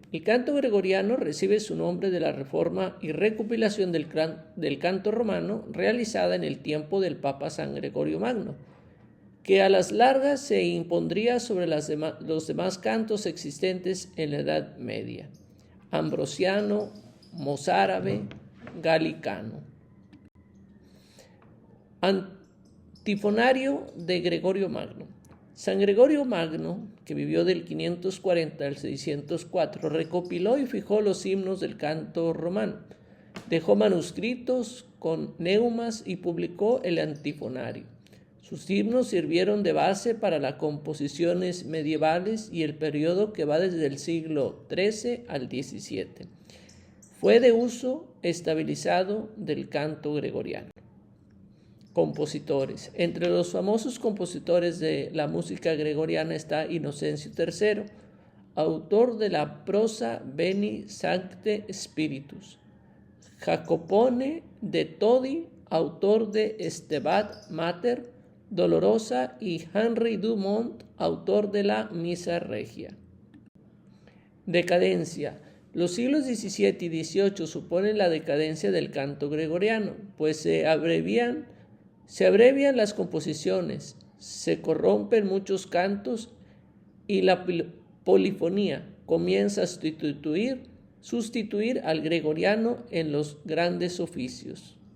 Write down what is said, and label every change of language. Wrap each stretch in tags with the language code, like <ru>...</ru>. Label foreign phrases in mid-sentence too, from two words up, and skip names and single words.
<es>El canto gregoriano recibe su nombre de la reforma y recopilación del canto romano realizada en el tiempo del Papa San Gregorio Magno, que a las largas se impondría sobre los demás cantos existentes en la Edad Media: ambrosiano, mozárabe, galicano. Antifonario de Gregorio Magno. San Gregorio Magno, que vivió del 540 al 604, recopiló y fijó los himnos del canto romano. Dejó manuscritos con neumas y publicó el antifonario. Sus himnos sirvieron de base para las composiciones medievales y el periodo que va desde el siglo XIII al XVII. Fue de uso estabilizado del canto gregoriano. Compositores. Entre los famosos compositores de la música gregoriana está Inocencio III, autor de la prosa Veni Sancte Spiritus; Jacopone de Todi, autor de Stabat Mater Dolorosa; y Henry Dumont, autor de la Misa Regia. Decadencia. Los siglos XVII y XVIII suponen la decadencia del canto gregoriano, pues se abrevian las composiciones, se corrompen muchos cantos y la polifonía comienza a sustituir al gregoriano en los grandes oficios.</es>